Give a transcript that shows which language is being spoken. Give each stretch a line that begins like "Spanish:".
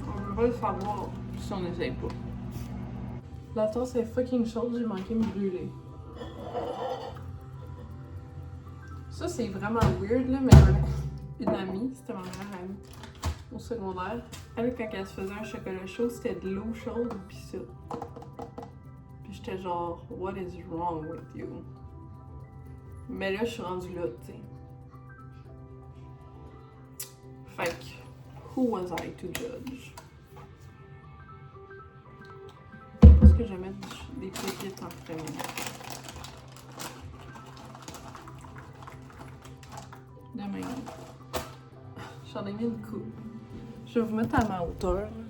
French: On va le savoir si on n'essaye pas. La tasse est fucking chaude, j'ai manqué de me brûler. Ça c'est vraiment weird là, mais une amie, c'était ma meilleure amie au secondaire. Elle, quand elle se faisait un chocolat chaud, c'était de l'eau chaude pis ça. Pis j'étais genre,
English: what is wrong with you?
French: Mais là, je suis rendue là, tu sais. Fait que,
English: who was I to judge?
French: Est-ce que je vais mettre des pépites en premier? De même. J'en ai mis une coupe. Je vais vous mettre à ma hauteur.